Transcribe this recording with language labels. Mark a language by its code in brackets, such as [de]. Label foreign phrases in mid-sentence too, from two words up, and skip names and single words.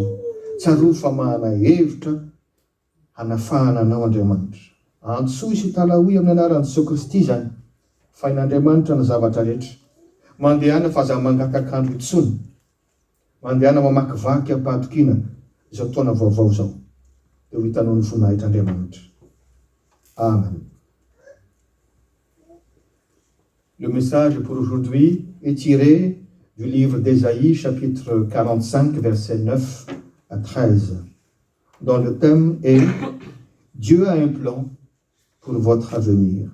[mg] Tsarovy fa mahana hevitra hanafahana anao Andriamanitra. Antsoy sy talahoy amin'ny anaran'i Jesosy Kristy izany, fa in'Andriamanitra ny zavatra rehetra. Mandehana fa aza mangatakandro intsony. Mandehana mamakivaky ampahatokiana izao taona vaovao izao. Dia ho hitanao ny vonahitr'Andriamanitra. Amen. [fr] Le message pour aujourd'hui est tiré du livre d'Ésaïe, chapitre 45, versets 9 à 13, dont le thème est « Dieu a un plan pour votre avenir ».